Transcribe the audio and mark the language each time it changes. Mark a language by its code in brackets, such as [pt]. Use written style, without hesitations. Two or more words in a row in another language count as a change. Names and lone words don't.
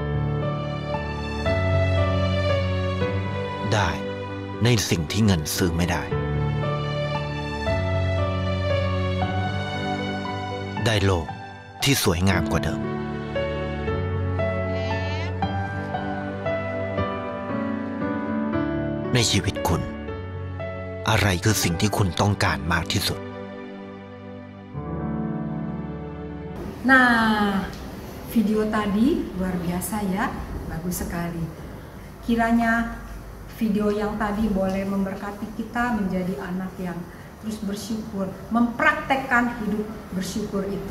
[th] ได้ในสิ่งที่เงินซื้อไม่ได้ได้โลกที่สวยงามกว่าเดิมในชีวิตคุณอะไรคือสิ่งที่คุณต้องการมากที่สุด [id] Nah, video tadi luar biasa ya, bagus sekali. Kiranya video yang tadi boleh memberkati kita menjadi anak yang terus bersyukur, mempraktekkan hidup bersyukur itu.